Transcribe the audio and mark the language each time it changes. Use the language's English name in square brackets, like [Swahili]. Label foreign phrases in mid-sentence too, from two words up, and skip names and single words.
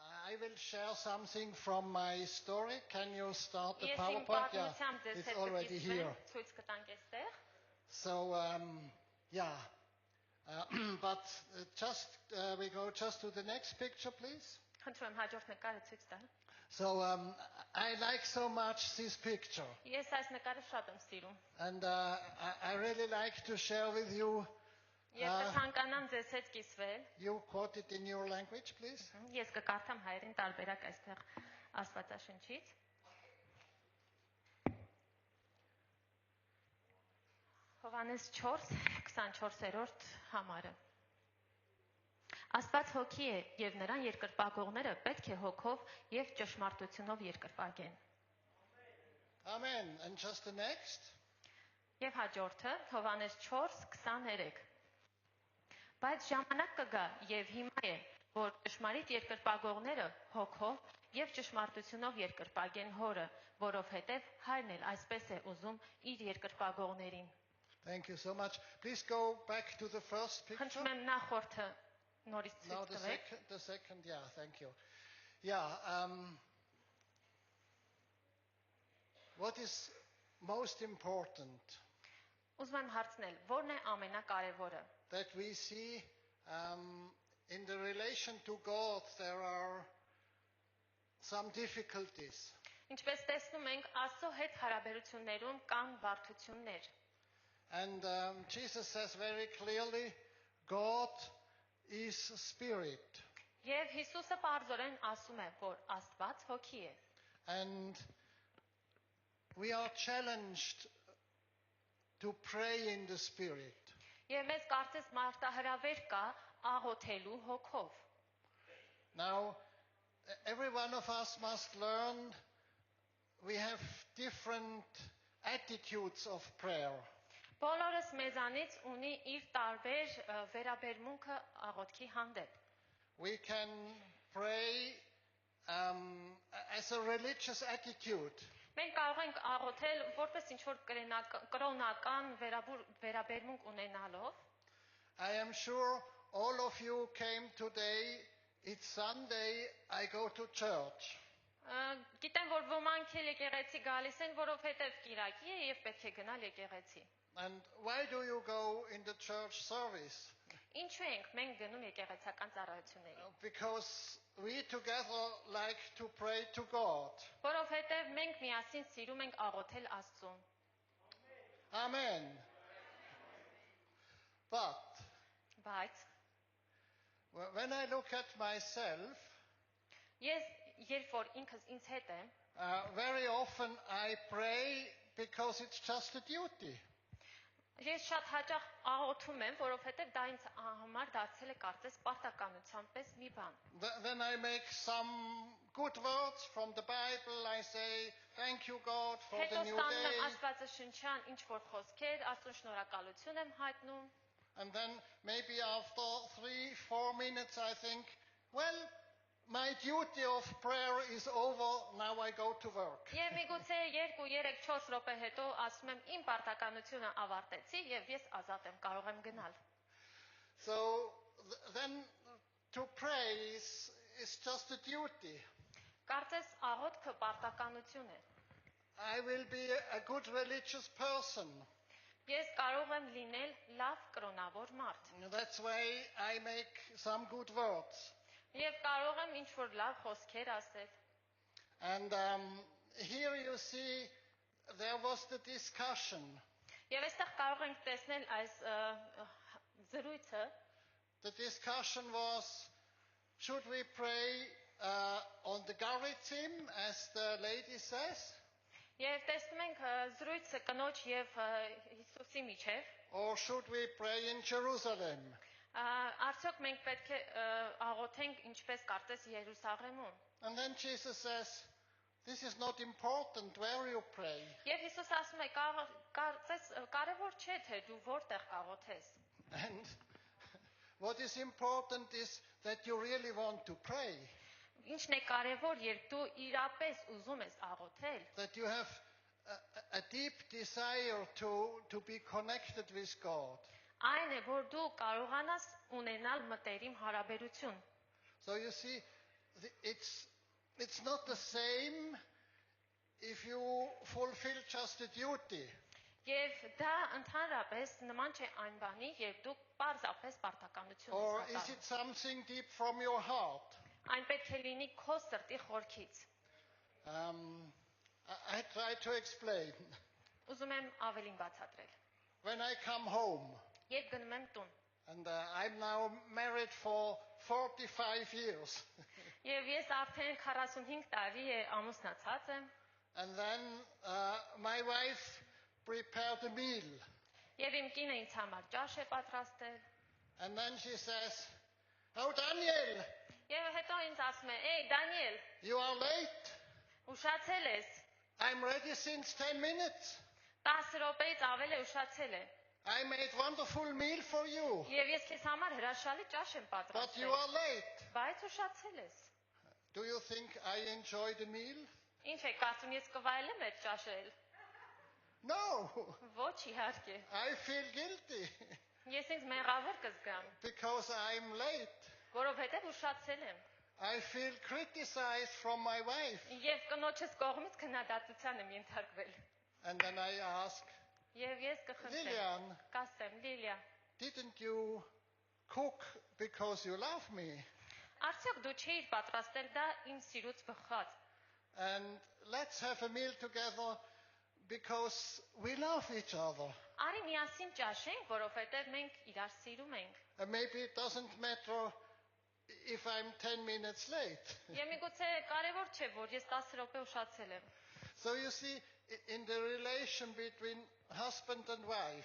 [English] I will share something from my story. Can you start the [Armenian] Ես իմ [English] PowerPoint? Yeah, [Armenian] պատմությամբ ձեզ [English] it's [Armenian] հետ [English] already here. [Armenian] ցույց կտանք այստեղ։ [English] So, yeah. But we go just to the next picture, please. [Armenian] Խնդրում եմ հաջորդ նկարը ցույց տալ։ [English] So, I like so much this picture. [Armenian] Ես այս նկարը շատ եմ սիրում։ [English] And I really like to share with you. [Armenian] Ես կցանկանամ ձեզ հետ կիսվել։ [English] You quote it in your language, please. [Armenian] Ես կկարդամ հայերեն տարբերակ այստեղ Աստվածաշնչից։ Հովհաննես 4:24-րդ համարը։ Աստված հոգի է, եւ նրան երկրպագողները պետք է հոգով եւ ճշմարտությունով երկրպագեն։ [English] Amen. And just the next. [Armenian] Եվ հաջորդը Հովհաննես 4:23։ Բայց ժամանակ կգա եւ հիմա է, որ ճշմարիտ երկրպագողները հոգով եւ ճշմարտությունով երկրպագեն հորը, որովհետեւ հայրն էլ այսպես է ուզում իր երկրպագողներին։ [English] Thank you so much. Please go back to the first picture. [Armenian] Խնդրում եմ նախորդը նորից [English] Now [Armenian] ցույց տվեք։ [English] the second, yeah, thank you. Yeah, what is most important [Armenian] Ուզում եմ հարցնել, ո՞րն է ամենակարևորը։ [English] that we see in the relation to God there are some difficulties. [Armenian] Ինչպես տեսնում ենք, Աստծո հետ հարաբերություններում կան բարդություններ։ [English] And Jesus says very clearly, God is spirit. [Armenian] Եվ Հիսուսը բարձրորեն ասում է, որ Աստված հոգի է։ [English] And we are challenged to pray in the spirit. [Armenian] Եվ մեզ կարծես մարտահրավեր կա աղոթելու հոգով։ [English] Now, every one of us must learn we have different attitudes of prayer. [Armenian] Բոլորս մեզանից ունի իր տարբեր վերաբերմունքը աղոթքի հանդեպ։ [English] We can pray as a religious attitude. [Armenian] Մենք կարող ենք աղոթել որպես ինչ-որ կրոնական վերաբերմունք ունենալով։ [English] I am sure all of you came today, it's Sunday, I go to church. [Armenian] Գիտեմ, որ ոմանք էլ եկեղեցի գալիս են, որովհետև կիրակի է եւ պետք է գնալ եկեղեցի։ [English] And why do you go in the church service? [Armenian] Ինչու ենք մենք գնում եկեղեցական ծառայությունների։ [English] Because we together like to pray to God. [Armenian] Որովհետև մենք միասին սիրում ենք աղոթել Աստծուն։ [English] Amen. But [Armenian] Բայց [English] when I look at myself, [Armenian] ես երբ որ ինքս ինձ հետ եմ, [English] very often I pray because it's just a duty. [Armenian] Ես շատ հաճախ աղոթում եմ, որովհետև դա ինձ համար դարձել է կարծես պարտականության պես մի բան։ [English] Then I make some good words from the Bible. I say, thank you God for the new [Armenian] Հետո ստանում եմ [English] day. [Armenian] Աստվածաշնչյան ինչ որ խոսքեր, Աստծուն շնորհակալություն եմ հայտնում։ [English] And then maybe after 3-4 minutes I think, well, my duty of prayer is over, now I go to work. [Armenian] Եվ միգուցե 2-3-4 րոպե հետո ասում եմ իմ պարտականությունը ավարտեցի եւ ես ազատ եմ, կարող եմ գնալ։ [English] So then to pray is just a duty. [Armenian] Կարծես աղոթքը պարտականություն է։ [English] I will be a good religious person. [Armenian] Ես կարող եմ լինել լավ կրոնավոր մարդ։ [English] That's why I make some good words. [Armenian] Եվ կարող եմ ինչ որ լավ խոսքեր ասել։ [English] And here you see there was the discussion. [Armenian] Եվ այստեղ կարող ենք տեսնել այս զրույցը։ [English] The discussion was, should we pray on the Garizim, as the lady says, [Armenian] Եվ տեսնում ենք զրույցը կնոջ եւ Հիսուսի միջեւ։ [English] or should we pray in Jerusalem? [Armenian] Արդյոք մենք պետք է աղոթենք ինչպես կարծես Երուսաղեմում։ [English] And then Jesus says, this is not important where you pray. [Armenian] Եվ Հիսուս ասում է, կարծես կարևոր չէ թե դու որտեղ կաղոթես։ [English] And what is important is that you really want to pray. [Armenian] Ինչն է կարևոր, երբ դու իրապես ուզում ես աղոթել։ [English] That you have a deep desire to be connected with God. [Armenian] Այն է, որ դու կարողանաս ունենալ մտերիմ հարաբերություն։ [English] So you see, it's not the same if you fulfill just a duty. [Armenian] Եվ դա ընդհանրապես նման չէ այն բանի, երբ դուք պարզապես պարտականություն [English] Or [Armenian] եք [English] is [Armenian] կատարում։ [English] it something deep from your heart? [Armenian] Այն պետք է լինի քո սրտի խորքից։ [English] I try to explain. [Armenian] Ուզում եմ ավելին բացատրել։ [English] When I come home, [Armenian] Երբ գնում եմ տուն, [English] and I'm now married for 45 years, [Armenian] եւ ես արդեն 45 տարի է ամուսնացած եմ, [English] and then my wife prepared a meal, [Armenian] եւ իմ կինը ինձ համար ճաշ է պատրաստել, [English] and then she says, "Oh, Daniel, [Armenian] եւ հետո ինձ ասում է. «Էй, Դանիել, [English] you are late. [Armenian] ուշացել ես, [English] I'm ready since 10 minutes. [Armenian] 10 րոպեից ավել է ուշացել է, [English] I made wonderful meal for you, [Armenian] եւ ես քեզ համար հրաշալի ճաշ եմ [English] but you [Armenian] պատրաստել, [English] are late." [Armenian] բայց ուշացել ես»։ [English] Do you think I enjoy the meal? [Armenian] Ինչ եք ասում, ես կվայելեմ այդ ճաշել։ [English] No, [Armenian] Ոչ իհարկե։ [English] I feel guilty [Armenian] Ես ինձ մեղավոր կզգամ, [English] because I'm late. [Armenian] որովհետեւ ուշացել եմ։ [English] I feel criticized from my wife. [Armenian] Եվ կնոջս կողմից քննադատության եմ ենթարկվել։ [English] And then I ask, [Armenian] Եվ ես կխնդրեմ, [English] Lilian, [Armenian] կասեմ, Լիլիա, [English] didn't you cook because you love me? [Armenian] արդյոք դու չէիր պատրաստել դա իմ սիրուց բխած։ [English] And let's have a meal together because we love each other. [Armenian] Արի միասին ճաշենք, որովհետեւ մենք իրար սիրում ենք։ [English] And maybe it doesn't matter if I'm 10 minutes late. [Armenian] Եվ միգուցե կարևոր չէ, որ ես 10 րոպե ուշացել եմ։ [English] So you see, in the relation between husband and wife,